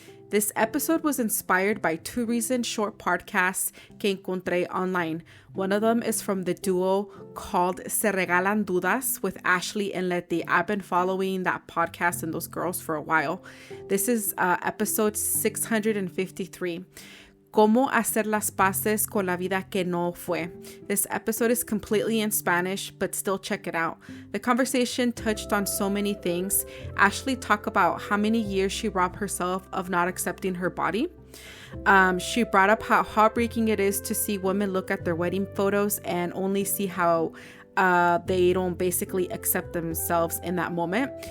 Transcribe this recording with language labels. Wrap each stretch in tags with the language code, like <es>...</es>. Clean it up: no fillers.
<en>This episode was inspired by two recent short podcasts</en> <es>que encontré online.</es> <en>One of them is from the duo called Se Regalan Dudas with Ashley and Lety. I've been following that podcast and those girls for a while. This is episode 653.</en> <es>Cómo hacer las paces con la vida que no fue.</es> <en>This episode is completely in Spanish, but still check it out. The conversation touched on so many things. Ashley talked about how many years she robbed herself of not accepting her body. She brought up how heartbreaking it is to see women look at their wedding photos and only see how they don't basically accept themselves in that moment.</en>